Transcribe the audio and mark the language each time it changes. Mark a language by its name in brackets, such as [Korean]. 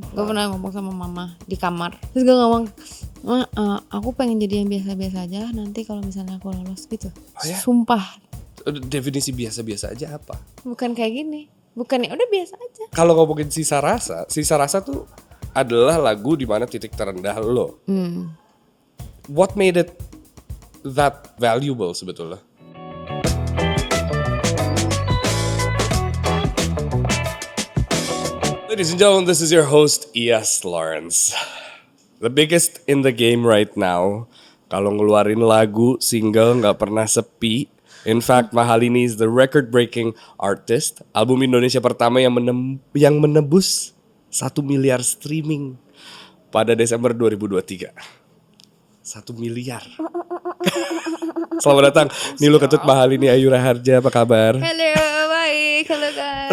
[Indonesian] Gue pernah ngomong sama mama di kamar, terus gue ngomong, Ma, aku pengen jadi yang biasa-biasa aja. Nanti kalau misalnya aku lolos gitu. Oh ya? Sumpah, Definisi biasa-biasa aja apa? bukan kayak gini. Bukan ya udah biasa aja. Kalau ngomongin Sisa Rasa tuh adalah lagu di mana titik terendah lo. [English] What made it that valuable [Indonesian] sebetulnya? [English] Ladies and gentlemen, this is your host Iyas Lawrence. The biggest in the game right now. [Indonesian] Kalau ngeluarin lagu, single nggak pernah sepi. [English] In fact, Mahalini is the record-breaking artist. [Indonesian] Album Indonesia pertama yang menembus 1 miliar streaming pada Desember 2023. 1 miliar. Selamat datang Nilu Ketut Mahalini Ayu Raharja, apa kabar? Halo, baik. Halo guys.